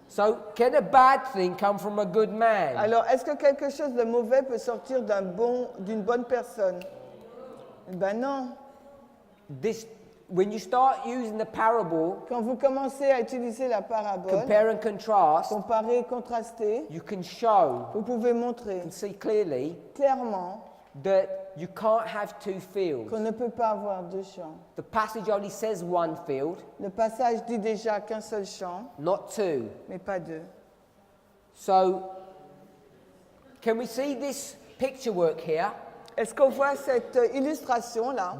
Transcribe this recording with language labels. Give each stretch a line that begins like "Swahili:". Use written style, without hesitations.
English: So, can a bad thing come from a good man?
French: Alors, est-ce que quelque chose de mauvais peut sortir d'une bonne personne? Ben non.
English: When you start using the parable,
French: Quand vous commencez à utiliser la parabole,
English: compare and contrast,
French: comparer, contraster,
English: you can show,
French: vous pouvez montrer
English: you can see clearly
French: clairement
English: that you can't have two fields.
French: qu'on ne peut pas avoir deux champs.
English: The passage only says one field,
French: Le passage dit déjà qu'un seul champ,
English: not two.
French: mais pas deux.
English: So, can we see this picture work here?
French: Est-ce qu'on voit cette illustration-là?